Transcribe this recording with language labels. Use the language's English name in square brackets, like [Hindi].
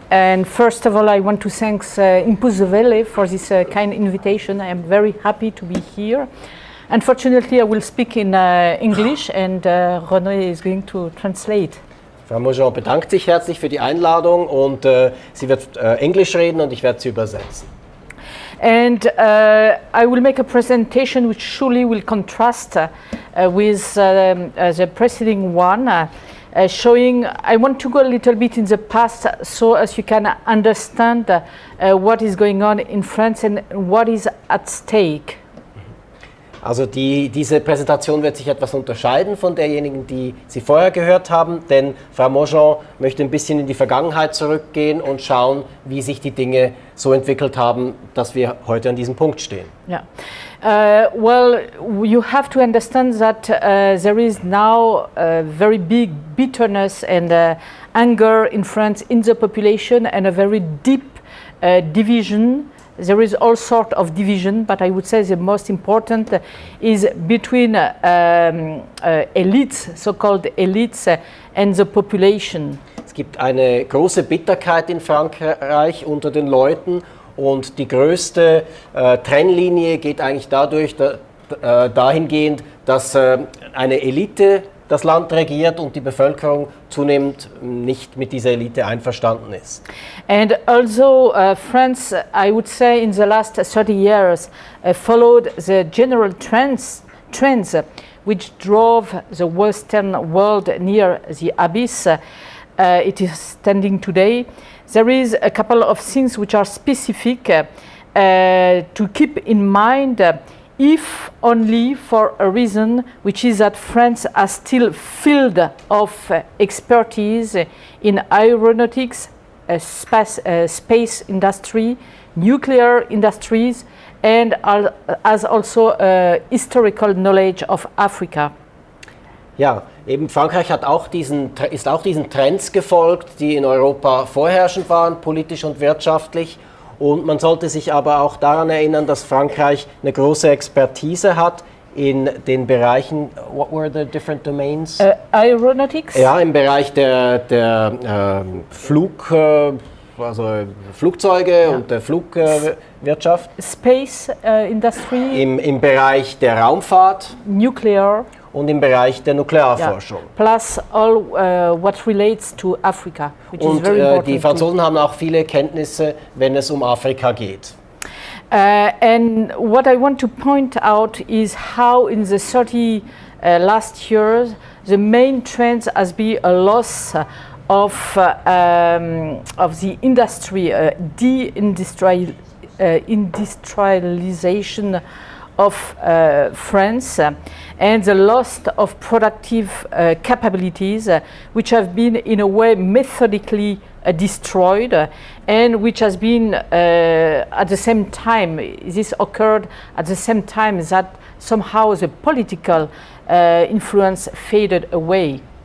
[English] And first of all, I want to thank Impulswelle for this kind invitation. I am very happy to be here. Unfortunately, I will speak in English and René is going to translate. [German] Frau Mojon bedankt sich herzlich für die Einladung und sie wird Englisch reden und ich werde sie übersetzen. [English] And I will make a presentation which surely will contrast with the preceding one, showing I want to go a little bit in the past so as you can understand what is going on in France and what is at stake. [German] Also diese Präsentation wird sich etwas unterscheiden von derjenigen, die Sie vorher gehört haben, denn Frau Mojon möchte ein bisschen in die Vergangenheit zurückgehen und schauen, wie sich die Dinge so entwickelt haben, dass wir heute an diesem Punkt stehen. [English] Yeah. Well, you have to understand that there is now very big bitterness and anger in France in the population and a very deep division. There is all sort of division, but I would say the most important is between elites, so-called elites, and the population. [German] Es gibt eine große Bitterkeit in Frankreich unter den Leuten und die größte Trennlinie geht eigentlich dahingehend, dass eine Elite das Land regiert und die Bevölkerung zunehmend nicht mit dieser Elite einverstanden ist. [English] And also France, I would say in the last 30 years, followed the general trends which drove the Western world near the abyss it is standing today. There is a couple of things which are specific to keep in mind, if only for a reason, which is that France has still field of expertise in aeronautics, space industry, nuclear industries, and has also historical knowledge of Africa. [German] Ja, eben Frankreich ist auch diesen Trends gefolgt, die in Europa vorherrschend waren, politisch und wirtschaftlich. Und man sollte sich aber auch daran erinnern, dass Frankreich eine große Expertise hat in den Bereichen, [English] what were the different domains? Aeronautics? [German] Ja, im Bereich der Flugzeuge ja. Und der Flugwirtschaft. [English] Space Industry. [German] Im Bereich der Raumfahrt. [English] Nuclear. [German] Und im Bereich der Nuklearforschung. [English] Yeah. Plus all what relates to Africa, which is very important. [German] Die Franzosen haben auch viele Kenntnisse, wenn es um Afrika geht. [English] And what I want to point out is how in the 30 last years the main trend has been a loss of the industry, industrialization of France and the loss of productive capabilities which have been in a way methodically destroyed and which has been at the same time, this occurred at the same time that somehow the political influence faded away.